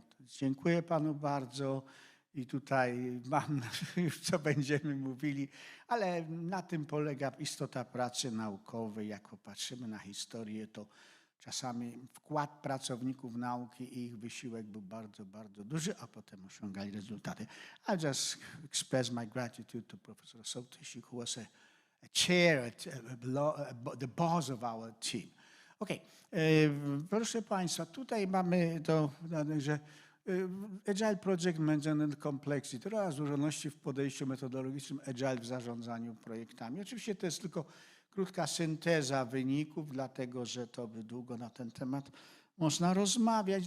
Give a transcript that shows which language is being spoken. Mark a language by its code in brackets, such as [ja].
[pl] Dziękuję panu bardzo i tutaj mam już co będziemy mówili, ale na tym polega istota pracy naukowej. Jak popatrzymy na historię, to czasami wkład pracowników nauki i ich wysiłek był bardzo, bardzo duży, a potem osiągali rezultaty. [en] I just express my gratitude to Professor Sołtysik, who was a chair, the boss of our team. Okay. [pl] Proszę Państwa, tutaj mamy to, że Agile Project Management Complexity, oraz złożoności w podejściu metodologicznym Agile w zarządzaniu projektami. Oczywiście to jest tylko krótka synteza wyników, dlatego że to by długo na ten temat można rozmawiać.